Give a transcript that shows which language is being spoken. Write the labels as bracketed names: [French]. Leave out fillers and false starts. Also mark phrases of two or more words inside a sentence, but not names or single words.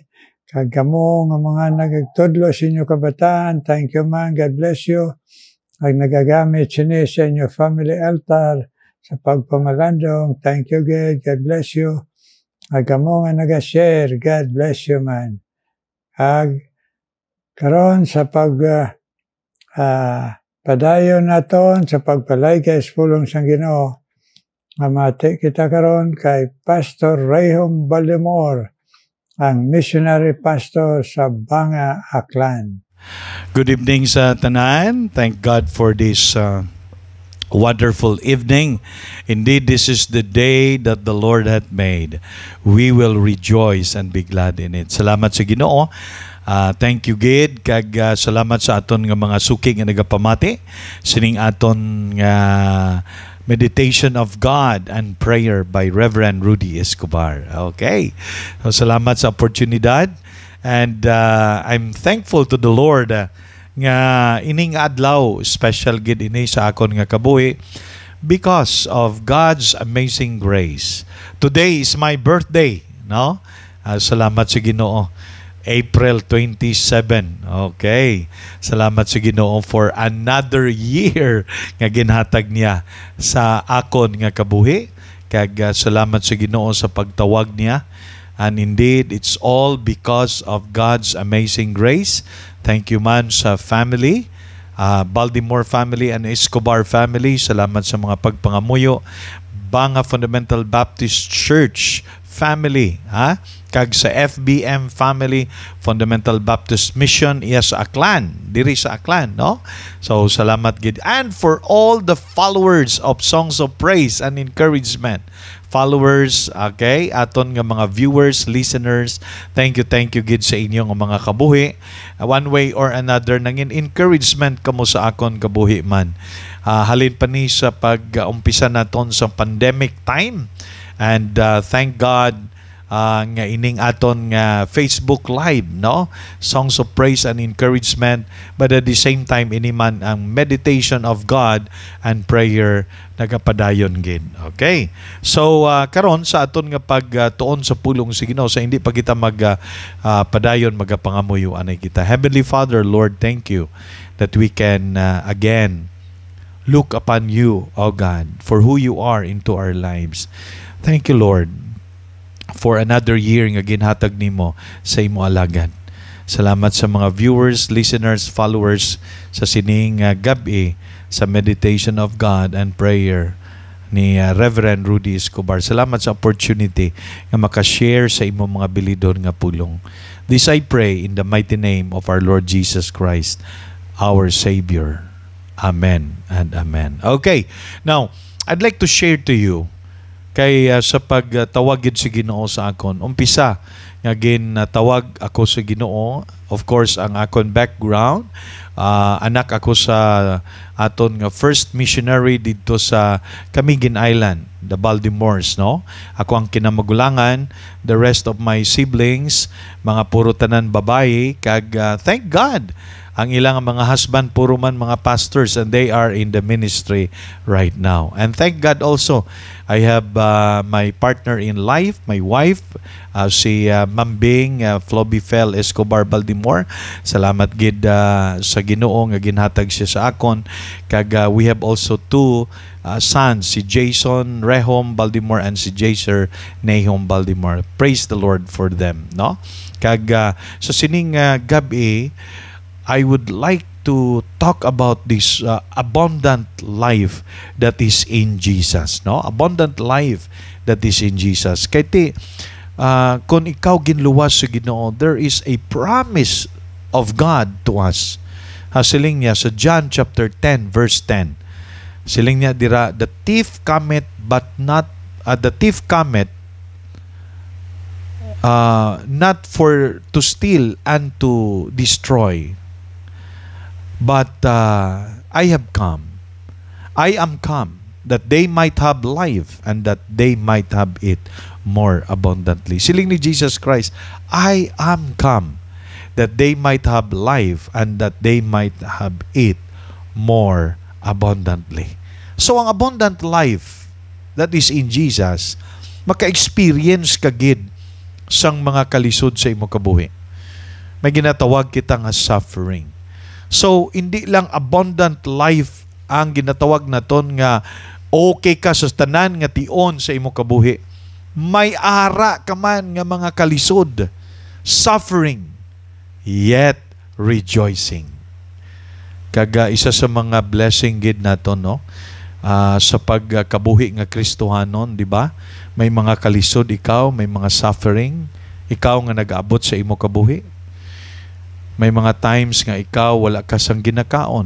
[Hiligaynon] Kagamo nga mga nagagtudlo sa inyo kabataan. [English] Thank you man, God bless you. [Hiligaynon] Ang nagagamit sini sa inyo [English] family altar [Hiligaynon] sa pagpamalandong. [English] Thank you, God. God bless you. [Hiligaynon] Kagamo nga nag-share. [English] God bless you man. [Hiligaynon] Karon sa padayon naton sa pagpalaygay sa pulong sang Ginoo. Mamati kita karon kay Pastor Rayhom Baltimore, ang [English] missionary pastor [Hiligaynon] sa Banga, Aklan. [English] Good evening [Hiligaynon] sa tanan. [English] Thank God for this wonderful evening. Indeed, this is the day that the Lord hath made. We will rejoice and be glad in it. [Hiligaynon] Salamat sa Ginoo. [English] Thank you, [Hiligaynon] Gid. Kag salamat sa aton nga mga suki nga nagapamati. Sining aton nga Meditation of God and Prayer by Reverend Rudy Escobar. Okay. So, salamat sa oportunidad. [English] And I'm thankful to the Lord [Hiligaynon] nga ining adlaw, special gid ini sa akon nga kabuhi [English] because of God's amazing grace. Today is my birthday, no? [Hiligaynon] Salamat sa Ginoo. [English] April 27. Okay. [Hiligaynon] Salamat sa Ginoo [English] for another year [Hiligaynon] nga ginhatag niya sa akon nga kabuhi. Kag salamat sa Ginoo sa pagtawag niya. [English] And indeed, it's all because of God's amazing grace. Thank you [Hiligaynon] man sa [English] family, Baltimore family and Escobar family. [Hiligaynon] Salamat sa mga pagpangamuyo. Banga Fundamental Baptist Church family, kag sa FBM family, Fundamental Baptist Mission, yes, Aklan, diri sa Aklan, no? So salamat gid. [English] And for all the followers of Songs of Praise and Encouragement, followers, [Hiligaynon] okay, aton nga mga viewers, listeners, [English] thank you [Hiligaynon] gid sa inyong mga kabuhi. [English] One way or another, [Hiligaynon] nangin encouragement kamo sa akon kabuhi man. Halin pa ni sa pag-umpisa naton sa [English] pandemic time. And thank God, [Hiligaynon] nga ining aton nga Facebook Live, no? [English] Songs of praise and encouragement, but at the same time [Hiligaynon] ini man ang [English] meditation of God and prayer [Hiligaynon] nagapadayon gid. [English] Okay? [Hiligaynon] So karon sa aton nga pagtuon sa pulong sa Ginoo, sa hindi pa kita padayon magapangamuyo anay kita. [English] Heavenly Father, Lord, thank you that we can again look upon you, O God, for who you are into our lives. Thank you, Lord, for another year [Hiligaynon] nga ginhatag nimo sa imo alagad. Salamat sa mga viewers, listeners, followers sa sining gabi sa meditation of God and prayer ni Reverend Rudy Escobar. Salamat sa opportunity nga makashare sa imo mga bilidon nga pulong. [English] This I pray in the mighty name of our Lord Jesus Christ, our Savior. Amen and amen. Okay, now, I'd like to share to you [Hiligaynon] kay sa pagtawag sa Ginoo sa akon. Umpisa, nga tawag ako sa Ginoo. Of course, ang akon background, anak ako sa aton nga [English] first missionary [Hiligaynon] dito sa Camiguin Island, the Baltimores, no? Ako ang kinamagulangan, [English] the rest of my siblings, [Hiligaynon] mga puro tanan babae, kag thank God, ang ilang mga husband puro man mga pastors, [English] and they are in the ministry right now. And thank God also, I have my partner in life, my wife, [Hiligaynon] si Ma'am Bing Flobifel Escobar Baltimore. Salamat gid sa Ginoo nga ginhatag siya sa akon. [English] Kag we have also two sons, si Jason Rehom Baltimore and si Jaser Nahom Baltimore. Praise the Lord for them, no? [Hiligaynon] Kag sa sining gabi, [English] I would like to talk about this abundant life that is in Jesus, no? Abundant life that is in Jesus. [Hiligaynon] Kaya kung ikaw ginluwas sa Ginoo, [English] there is a promise of God to us. [Hiligaynon] Siling niya sa John chapter 10 verse 10. Siling niya dira, [English] the thief cometh not for to steal and to destroy. But I am come that they might have life and that they might have it more abundantly. [Hiligaynon] Siling ni [English] Jesus Christ, I am come that they might have life and that they might have it more abundantly. So ang abundant life that is in Jesus, [Hiligaynon] maka-experience ka gid sang mga kalisod sa imo kabuhi. May ginatawag kita nga suffering. So, hindi lang abundant life ang ginatawag naton nga okay ka sa tanan nga tion sa imo kabuhi. May ara ka man nga mga kalisod, [English] suffering, yet rejoicing. [Hiligaynon] Kaga isa sa mga blessing gid naton, no? Sa pagkabuhi nga Kristohanon, di ba? May mga kalisod ikaw, may mga suffering, ikaw nga nag-abot sa imo kabuhi. May mga times nga ikaw wala ka sang ginakaon.